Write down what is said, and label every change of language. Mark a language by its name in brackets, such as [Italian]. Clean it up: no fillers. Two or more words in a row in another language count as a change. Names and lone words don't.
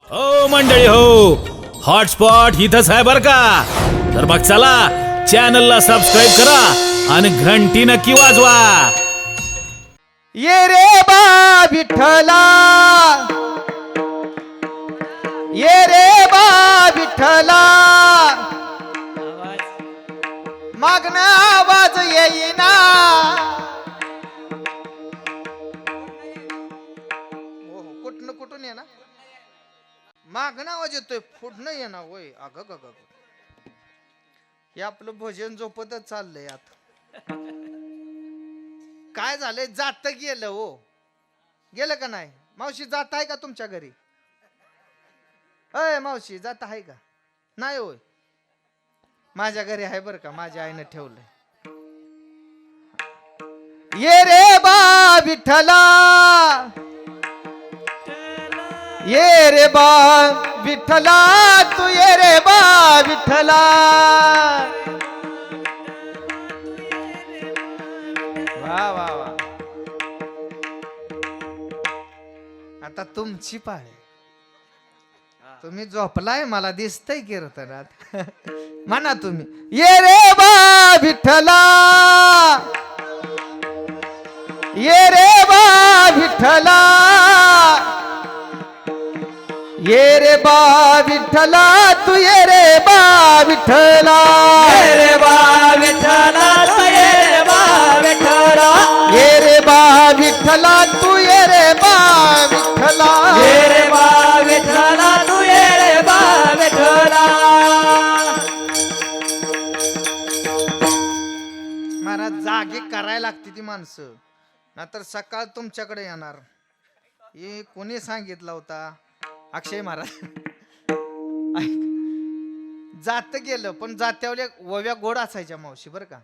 [Marathi] हो मंडळी हो, हॉटस्पॉट इथंच आहे बर का. तर मग चला चॅनलला सबस्क्राईब करा आणि घंटी नक्की वाजवा. ये रे बा विठ्ठला, ये रे बा विठ्ठला, मागणं आवाज येईना. कुठनं कुठून ये ना, मागणं आवाज येतोय, पुढनं ये ना. होय अग ग ग, हे आपलं भजन झोपतच चाललंय आता. काय झालंय, जात गेलं हो. गेलं का नाही मावशी? जात आहे का तुमच्या घरी? अय मावशी, जात आहे का? नाही होय, माझ्या घरी आहे बर का, माझ्या आईनं ठेवलंय. ये रे बा विठ्ठला, ये रे बा विठ्ठला, तू ये रे बा विठ्ठला. वा वा वा, आता तुमची पाळ. तुम्ही झोपलाय, मला दिसतंय कीर्तनात. म्हणा तुम्ही, ये रे बा विठ्ठला, ये रे बा विठ्ठला, ये रे बा विठ्ठला, तू ये रे बा विठ्ठला. ये रे बा विठ्ठला, तू ये रे बा विठ्ठला, ये रे बा विठ्ठला, तू ये रे बा विठ्ठला. ये रे बा विठ्ठला, तू ये रे बा विठ्ठला. महाराज जागे करायला लागते ती माणसं, नाहीतर सकाळ तुमच्याकडे येणार. हे कोणी सांगितलं होता? अक्षय महाराज. ऐक, जात गेलं पण जात्यावर ओव्या गोड असायच्या मावशी बर का.